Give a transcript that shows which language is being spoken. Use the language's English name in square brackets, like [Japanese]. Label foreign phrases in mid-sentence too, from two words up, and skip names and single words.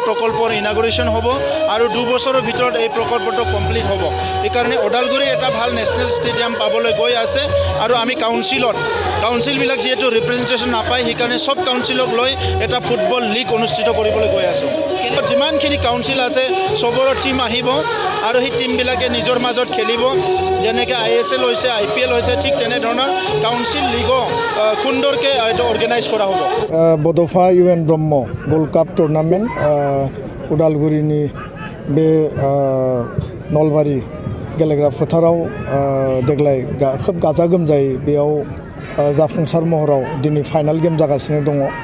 [Assamese] প্ৰকল্পৰ ইনাগুৰেশ্যন হ'ব আৰু 2 বছৰৰ ভিতৰত এই প্ৰকল্পটো কমপ্লিট হ'ব এইকাৰণে ওদালগুৰি এটা ভাল [English] national stadium [Assamese] পাবলৈ গৈ আছে আৰু আমি কাউন্সিলবিলাক যিহেতু ৰিপ্ৰেজেণ্টেশ্যন নাপায় সেইকাৰণে সব কাউন্সিলক লৈ এটা [English] football league [Assamese] অনুষ্ঠিত কৰিবলৈ গৈ আছোঁ যিমানখিনি কাউন্সিল আছে সবৰে টিম আহিব আৰু সেই টিমবিলাকে নিজৰ মাজত খেলিব যেনেকৈ ISL হৈছে IPL হৈছে ঠিক তেনেধৰণৰ [English] council league [Assamese] সুন্দৰকৈ এইটো অৰ্গেনাইজ কৰা হ'ব [Bodo] बड'फा UN ब्रह्म गोल्ड काप टुर्नामेन्ट उदालगुरिनि बे नलबारि गेलेग्रा फोथाराव देग्लाय खोब गाजा गोमजायै बेयाव जाफुंसार महराव दिनै [English] final game [Bodo] जागासिनो दङ